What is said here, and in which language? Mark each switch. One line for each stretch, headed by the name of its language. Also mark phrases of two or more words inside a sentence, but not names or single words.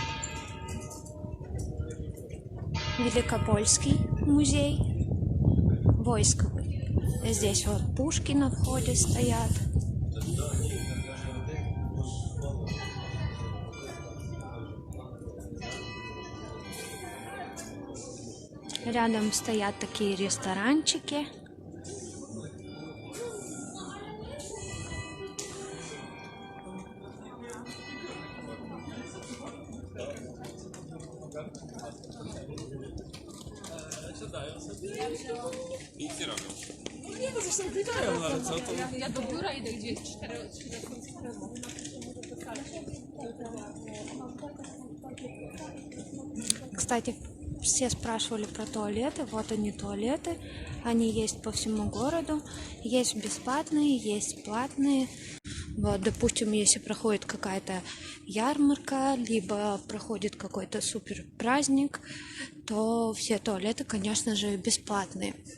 Russian: Великопольский музей войсковый. Здесь вот пушки на входе стоят. Рядом стоят такие ресторанчики.
Polish: Nic nie robią. Nie, no zresztą pytają, no ale co to? Ja do biura idę gdzieś 4
Russian: Кстати, Все спрашивали про туалеты. Вот они, туалеты. Они есть по всему городу. Есть бесплатные, есть платные. Вот, допустим, если проходит какая-то ярмарка, либо проходит какой-то супер праздник, то все туалеты, конечно же, бесплатные.